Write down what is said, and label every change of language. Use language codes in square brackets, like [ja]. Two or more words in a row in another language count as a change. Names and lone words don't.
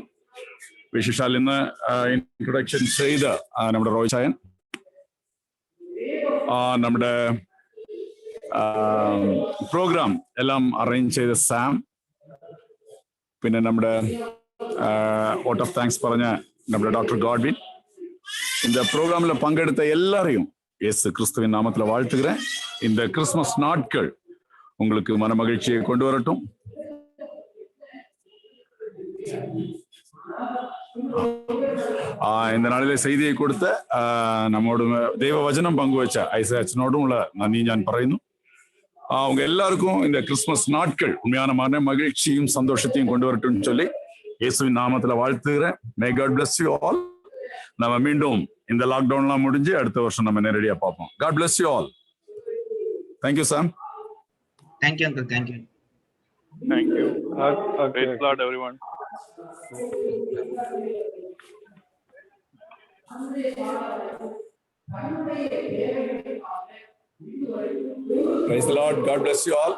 [ml] വിശേഷാൽ ഇന്ന് ഇൻട്രൊഡക്ഷൻ ചെയ്ത നമ്മുടെ റോയ് ചായൻ, നമ്മുടെ പ്രോഗ്രാം എല്ലാം അറേഞ്ച് ചെയ്ത സാം, പിന്നെ നമ്മുടെ വോട്ട് ഓഫ് താങ്ക്സ് പറഞ്ഞ നമ്മുടെ ഡോക്ടർ ഗോഡ്വിൻ, [ta] இந்த ப்ரோக்ராம்ல பங்கெடுத்த எல்லாரையும் இயேசு கிறிஸ்துவின் நாமத்துல வாழ்த்துகிறேன். இந்த கிறிஸ்துமஸ் நாட்கள் உங்களுக்கு மன மகிழ்ச்சியை கொண்டு வரட்டும். இந்த நாளிலே செய்தியை [ml] കൊടുത്ത നമ്മോട് ദൈവവചനം പങ്കുവച്ച ഐസച്ചനോടും ഉള്ള നന്ദി ഞാൻ പറയുന്നു. [ta] அவங்க எல்லாருக்கும் இந்த கிறிஸ்துமஸ் நாட்கள் உண்மையான மன மகிழ்ச்சியும் சந்தோஷத்தையும் கொண்டு வரட்டும்னு சொல்லி இயேசுவின் நாமத்துல வாழ்த்துகிறேன். [en] May God bless you all. [ta] நம்ம மீண்டும் இந்த லாக்டவுன்லாம் முடிஞ்சு அடுத்த வருஷம் நம்ம நேரடியா பார்ப்போம். [en] God bless you all. Thank you, Sam. Thank you, uncle. Thank you. Thank you. Praise the Lord, everyone. Praise the Lord. God bless you all.